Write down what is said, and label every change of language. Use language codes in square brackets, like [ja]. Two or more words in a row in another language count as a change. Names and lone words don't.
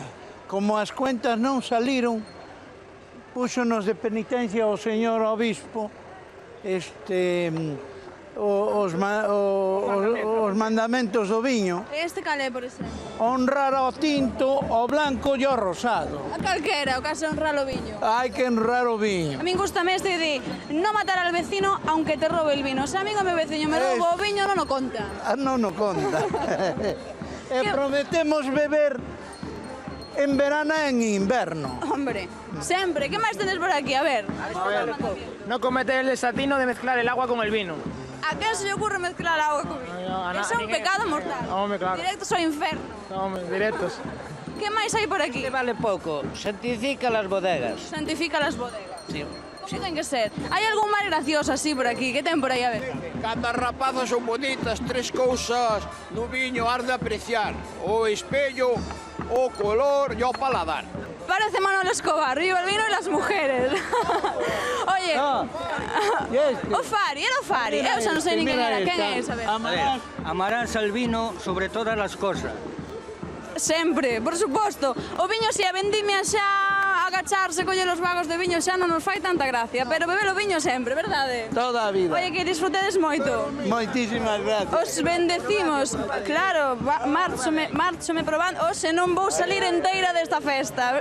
[gl] Como as cuentas non saliron, púxonos de penitencia o señor obispo os mandamentos do viño. Este calé, por exemplo? Honrar ao tinto, ao blanco e ao rosado. A calquera, o caso de honrar o viño. Hai que honrar o viño. A min gustame este de non matar [es] al vecino aunque te robe el vino. [gl] Se a min o meu veciño me roubo o viño, non o conta. Non o conta. E prometemos beber en verano e en inverno. Hombre, sempre. Que máis tenes por aquí? A ver. [es] No cometer el desatino de mezclar el agua con el vino. [gl] A quen se lle ocurre mezclar agua con vino? Eso é un pecado mortal. Home, claro. Directos ao inferno. Home, directos. Que máis hai por aquí? Vale pouco. [es] Santifica las bodegas. Santifica las bodegas. Sí. [gl] Como ten que ser? Hai algún máis gracioso así por aquí? Que ten por aí a ver? Cando as rapazas son bonitas, tres cousas no viño has de apreciar. O espello, o color e o paladar. [es] Parece Manolo Escobar, viva el vino y las mujeres. [gl] Oye, o Fari, era o Fari, eu xa non sei nin quen era, quen é esa vez? [es] Amarás al vino sobre todas las cosas. [gl] Sempre, por suposto. O viño se a vendimia xa agacharse, coller os vagos de viño xa non nos fai tanta gracia, pero beber o viño sempre, verdade? Toda a vida. Oye, que disfrutedes moito. Moitísimas gracias. Os bendecimos, claro, márchome probando, se non vou salir enteira desta festa.